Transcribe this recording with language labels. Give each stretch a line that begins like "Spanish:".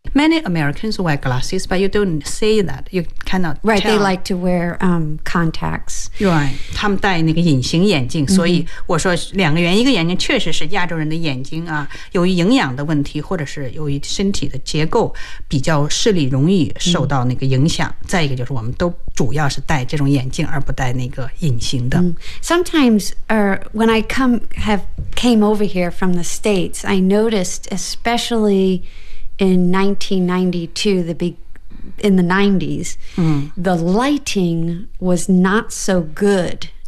English: Many Americans wear glasses, but you don't see that. You cannot tell. Right, they like to wear contacts.
Chinese: Right, 他们戴那个隐形眼镜、mm-hmm. 所以我说两个原因一个眼睛确实是亚洲人的眼睛啊由于营养的问题或者是由于身体的结构比较视力容易受到那个影响、mm-hmm. 再一个就是我们都主要是戴这种眼镜而不戴那个隐形的、mm-hmm.
English: Sometimes, when I came over here from the States, I noticed especially... In 1992, in the 90s,、the lighting was not so good.